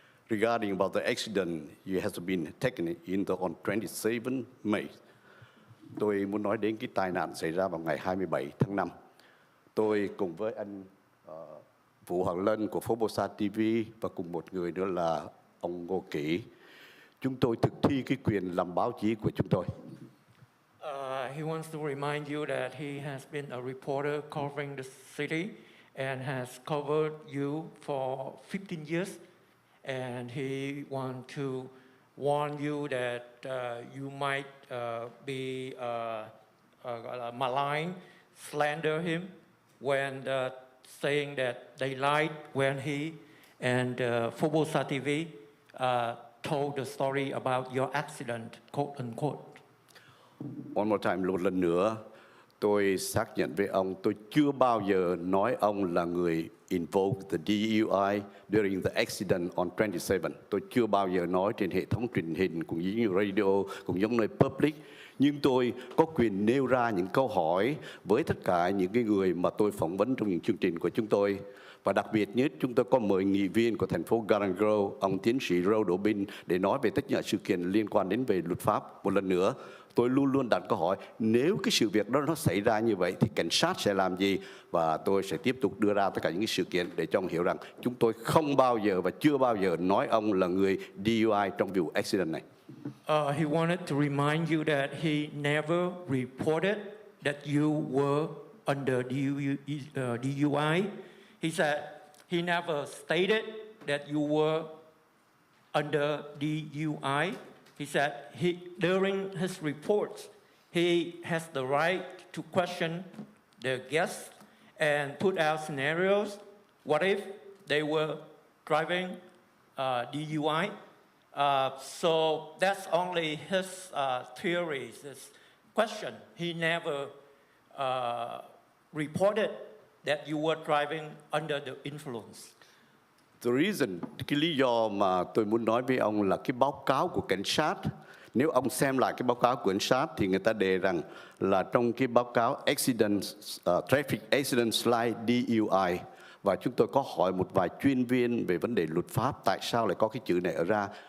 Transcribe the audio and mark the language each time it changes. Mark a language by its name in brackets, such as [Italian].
[English] Regarding about the accident, you have been taken into on 27 May. [Vietnamese] Tôi muốn nói đến cái tai nạn xảy ra vào ngày 27 tháng 5. Tôi cùng với anh Vũ Hoàng Lân của Formosa TV và cùng một người nữa là ông Ngô Kỷ. Chúng tôi thực thi cái quyền làm báo chí của chúng tôi. [English] He wants to remind you that he has been a reporter covering the city and has covered you for 15 years. And he wants to warn you that you might be malign, slander him when saying that they lied when he and Formosa TV told the story about your accident, quote unquote. One more time, một lần nữa, tôi xác nhận với ông, tôi chưa bao giờ nói ông là người invoke the DUI during the accident on 27. Tôi chưa bao giờ nói trên hệ thống truyền hình, cũng như radio, cũng giống nơi public. Nhưng tôi có quyền nêu ra những câu hỏi với tất cả những cái người mà tôi phỏng vấn trong những chương trình của chúng tôi. Và đặc biệt nhất, chúng tôi có mời nghị viên của thành phố Garden Grove, ông tiến sĩ Rô Đỗ Binh, để nói về tất cả sự kiện liên quan đến về luật pháp. Một lần nữa, tôi luôn luôn đặt câu hỏi, nếu cái sự việc đó nó xảy ra như vậy thì cảnh sát sẽ làm gì? Và tôi sẽ tiếp tục đưa ra tất cả những cái sự kiện để cho ông hiểu rằng chúng tôi không bao giờ và chưa bao giờ nói ông là người DUI trong vụ accident này. He wanted to remind you that he never reported that you were under DUI. He said he never stated that you were under DUI. He said during his reports, he has the right to question the guests and put out scenarios. What if they were driving DUI? So that's only his theories, his question. He never reported that you were driving under the influence. The reason, [Vietnamese] cái lý do mà tôi muốn nói với ông là cái báo cáo của cảnh sát. Nếu ông xem lại cái báo cáo của cảnh sát thì người ta đề rằng là trong cái báo cáo accident, traffic accident slide DUI, và chúng tôi có hỏi một vài chuyên viên về vấn đề luật pháp tại sao lại có cái chữ này ở ra.